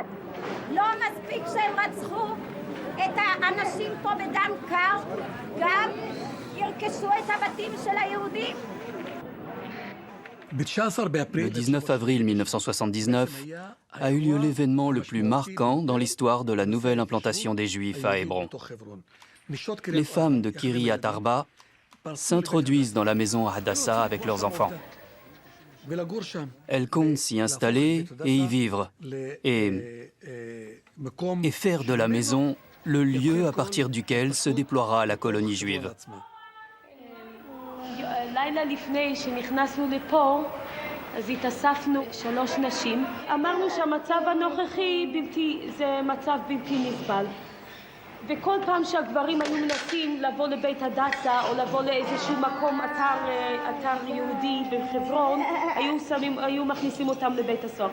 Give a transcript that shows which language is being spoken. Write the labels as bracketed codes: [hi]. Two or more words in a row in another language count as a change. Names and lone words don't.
[he] לא מספיק שהם רצחו את האנשים פה בדם קר, גם ירכשו את הבתים של היהודים. [fr] Le 19 avril 1979 a eu lieu l'événement le plus marquant dans l'histoire de la nouvelle implantation des Juifs à Hébron. Les femmes de Kiryat Arba s'introduisent dans la maison Hadassah avec leurs enfants. Elles comptent s'y installer et y vivre, et faire de la maison le lieu à partir duquel se déploiera la colonie juive. [he] לילה לפני שנכנסנו לפה, אז התאספנו 3 נשים. אמרנו שהמצב הנוכחי זה מצב בלתי נסבל. וכל פעם שהגברים היו מנסים לבוא לבית הדסה או לבוא לאיזשהו מקום, אתר יהודי בחברון, היו מכניסים אותם לבית הסוהר.